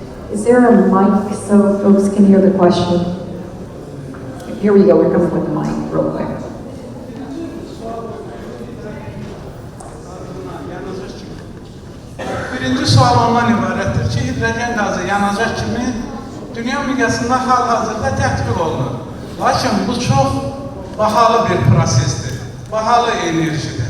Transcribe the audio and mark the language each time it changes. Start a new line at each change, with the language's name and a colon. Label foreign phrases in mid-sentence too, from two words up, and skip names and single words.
English: Is there a mic so folks can hear the question? Here we go, we're coming with the mic real quick.
Azerbaijani: Birinci sual ondan ibarətdir ki, hidrogen qazı yanacaq kimi dünya miqyasında hal-hazırda tətbiq olunur. Lakin bu çox bahalı bir prosesdir, bahalı enerjidir.